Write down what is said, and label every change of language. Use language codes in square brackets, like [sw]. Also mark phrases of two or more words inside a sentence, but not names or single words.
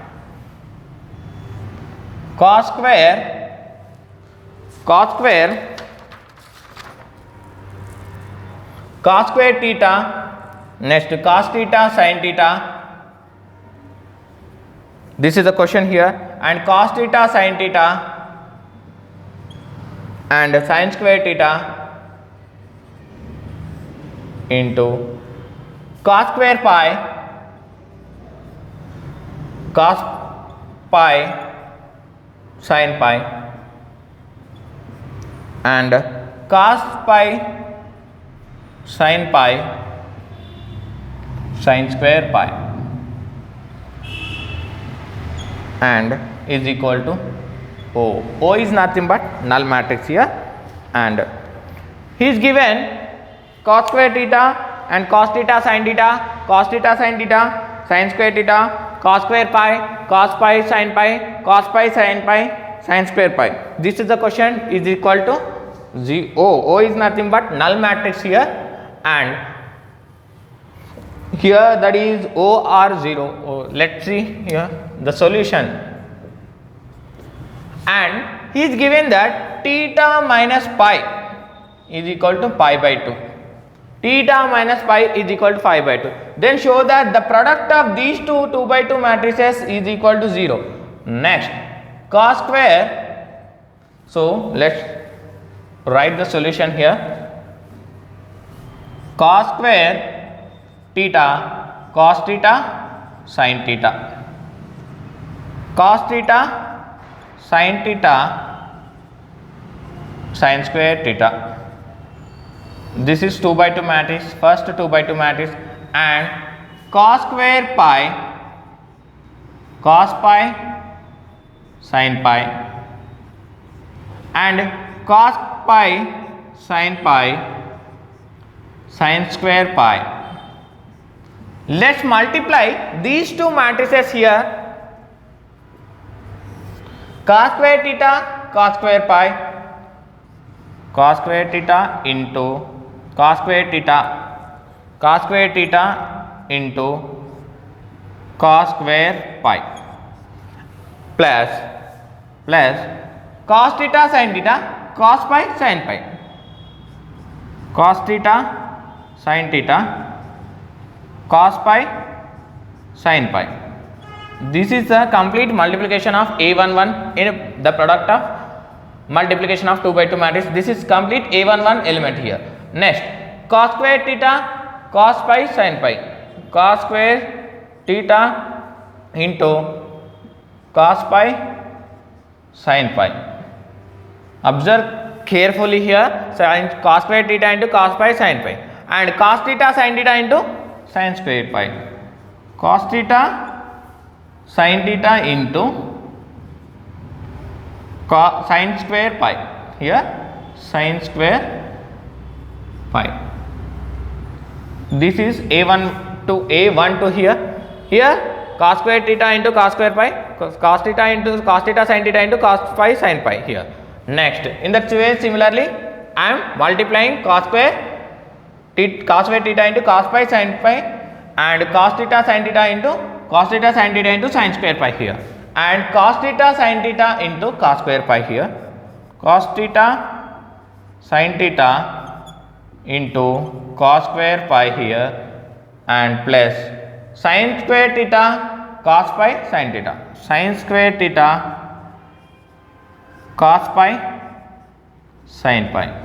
[en] cos square theta, next cos theta sin theta, this is the question here, and cos theta sin theta and sin square theta into cos square pi sin pi and cos pi sin pi sin square pi and is equal to O. O is nothing but null matrix here, and he is given cos square theta and cos theta sin theta, cos theta sin theta, sin square theta, cos square pi sin pi, cos pi sin pi, sin square pi. This is the question is equal to O. O is nothing but null matrix here, and here that is O R 0. Oh, let's see here the solution, and he is given that theta minus pi is equal to pi by 2. Theta minus pi is equal to pi by 2. Then show that the product of these two 2 by 2 matrices is equal to 0. Next, cos square. So let's write the solution here. Cos square theta cos theta sin theta, cos theta sin theta sin square theta. This is 2 by 2 matrix, first 2 by 2 matrix, and cos square pi cos pi sin pi and cos pi sin pi sin square pi. Let's multiply these two matrices here. Cos square theta cos square pi, cos square theta into cos square theta, cos square theta into cos square pi, plus cos theta sin theta cos pi sin pi, cos theta sin theta cos pi sin pi. This is the complete multiplication of A11 in the product of multiplication of 2 by 2 matrix. This is complete A11 element here. Next, cos square theta cos pi sin pi, cos square theta into cos pi sin pi. Observe carefully here, sin cos square theta into cos pi sin pi, and cos theta sin theta into sin square pi, cos theta sin theta into sin square pi, here sin square pi. This is A1 to A1 to here cos square theta into cos square pi, cos theta into cos theta sin theta into cos pi sin pi here. Next, in that way similarly I am multiplying cos square theta into cos pi sin pi, and cos theta sin theta into cos theta sin theta into sin square pi here, and cos theta sin theta into cos square pi here, cos theta sin theta into cos square pi here, and plus sin square theta cos pi sin theta, sin square theta cos pi sin pi.